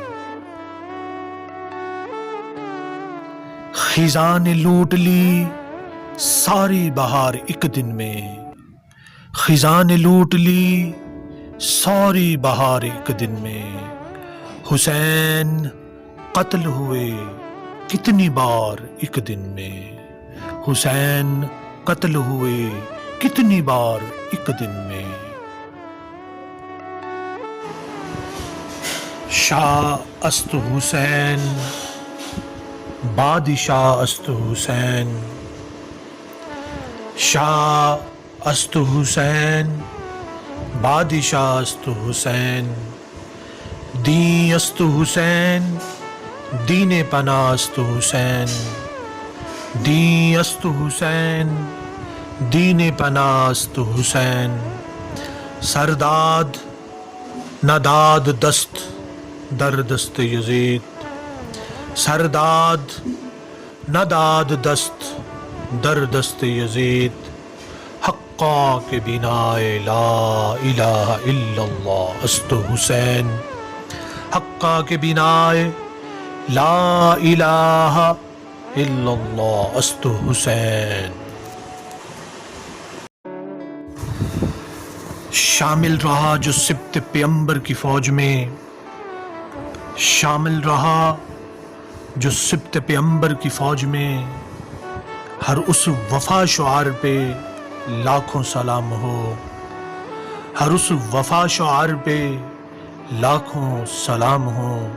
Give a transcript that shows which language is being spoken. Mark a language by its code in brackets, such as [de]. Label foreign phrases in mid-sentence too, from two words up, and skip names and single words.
[ur] خزاں نے لوٹ لی ساری بہار ایک دن میں، خزاں نے لوٹ لی ساری بہار ایک دن میں، حسین قتل ہوئے کتنی بار ایک دن میں، حسین قتل ہوئے کتنی بار ایک دن میں۔ [fa] شاہ است حسین بادشاہ است حسین، شاہ است حسین بادشاہ است حسین، دین است حسین دین پناہ است حسین، دین است حسین دین پناہ است حسین، سرداد نداد دست در دست یزید، سرداد نداد دست در دست یزید، حقا کے بنا [ar] لا الہ الا اللہ [fa] است حسین، حقا کے بنا [ar] لا الہ الا اللہ [fa] است حسین۔ [ur] شامل رہا جو سبط پیغمبر کی فوج میں، شامل رہا جو سبط پیغمبر کی فوج میں، ہر اس وفا شعار پہ لاکھوں سلام ہو، ہر اس وفا شعار پہ لاکھوں سلام ہو،